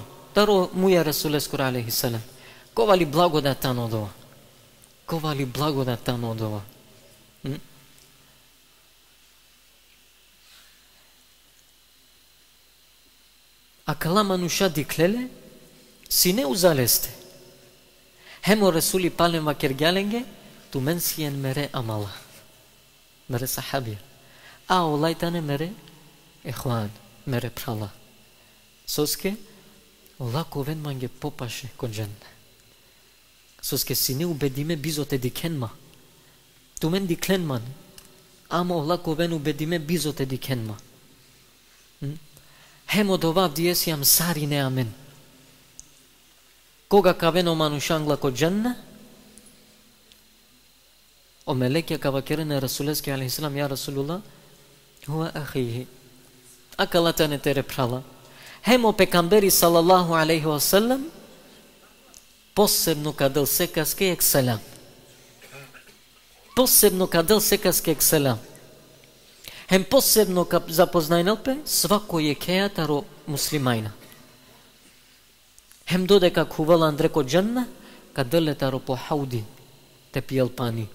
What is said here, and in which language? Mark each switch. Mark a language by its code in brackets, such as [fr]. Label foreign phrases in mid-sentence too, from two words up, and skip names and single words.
[rmn] Taro muja Rasuleskur [ar] عليه سلام. [rmn] Kova li blagodat tano dova. A kala manusha diklele, si ne uzaleste. Hem o Rasuli palem va kergalenge, tu men sien mere amala. Mere sahabija. A olajtane mere ehvan, mere prala. Soske, lako ven mange popaše kod žene. Soske si ne ubedime bizote dikenma. Tu men diklenman. Amo lako ven ubedime bizote dikenma. Hemo dovav diesiam sarine amen. Koga ka veno manushangla kod žene, o melekja ka vakerene Rasuleski [ar] عليه سلام, يا رسول الله، هو أخيه. [rmn] Akalatane tere prala. Hemo pekamberi [ar] صلى الله عليه وسلم, [rmn] posebno kadel sekaske ek selam. Hem posebno ka zapoznajnelpe svako je kejataro muslimajna. Hem dodeka kuvala andreko dženna, kadeletaro po haudi te pijel pani.